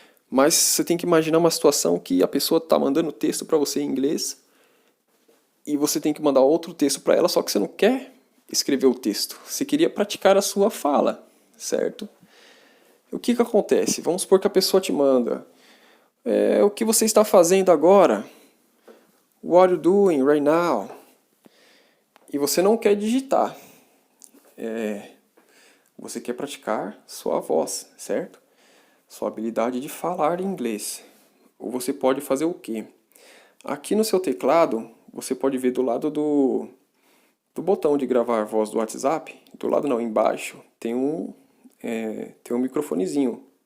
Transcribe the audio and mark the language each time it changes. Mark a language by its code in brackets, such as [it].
[pt] Mas você tem que imaginar uma situação que a pessoa está mandando texto para você em inglês e você tem que mandar outro texto para ela, só que você não quer escrever o texto. Você queria praticar a sua fala, certo? O que acontece? Vamos supor que a pessoa te manda: o que você está fazendo agora? [en] What are you doing right now? [pt] E você não quer digitar. Você quer praticar sua voz, certo? Sua habilidade de falar inglês. Ou você pode fazer o quê? Aqui no seu teclado, você pode ver do lado do botão de gravar voz do WhatsApp, do lado não, embaixo, tem um microfonezinho.